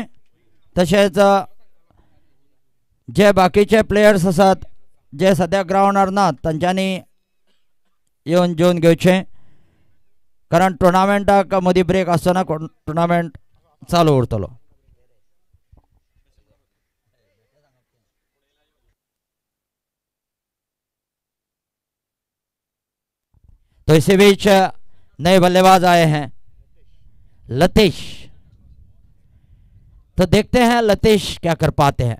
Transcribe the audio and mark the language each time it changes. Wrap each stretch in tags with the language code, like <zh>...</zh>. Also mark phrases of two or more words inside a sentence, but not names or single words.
<kok>तशेंच जे बाकीचे प्लेयर्स आसात जे सद्या ग्राउंडार नात तांच्यांनी येवन जेवन घेवचें, कारण टुर्नामेंटाक मदीं ब्रेक आसतना टुर्नामेंट चालू उरतलो।</kok> <hi>तो इसी बीच नए बल्लेबाज आए हैं लतीश। तो देखते हैं लतीश क्या कर पाते हैं।</hi>